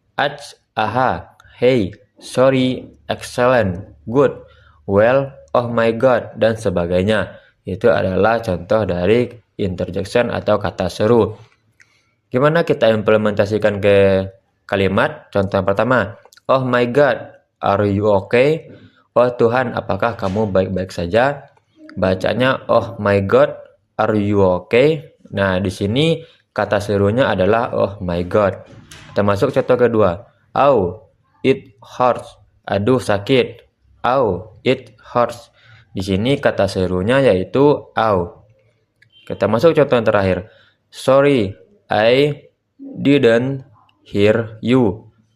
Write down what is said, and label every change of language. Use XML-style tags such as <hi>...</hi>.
<en>aha, hey, sorry, excellent, good, well, oh my god,</en> <id>dan sebagainya. Itu adalah contoh dari interjection atau kata seru. Gimana kita implementasikan ke kalimat? Contoh yang pertama,</id> <en>oh my god, are you okay?</en> <id>Oh Tuhan, apakah kamu baik-baik saja? Bacanya,</id> <en>oh my god, are you okay?</en> <id>Nah, di sini kata serunya adalah oh my god. Kita masuk contoh kedua.</id> <en>Oh, it hurts.</en> <id>Aduh, sakit.</id> <en>Oh, it hurts.</en> <id>Di sini kata serunya yaitu au. Kita masuk contoh yang terakhir.</id> <en>Sorry, I didn't hear you.</en>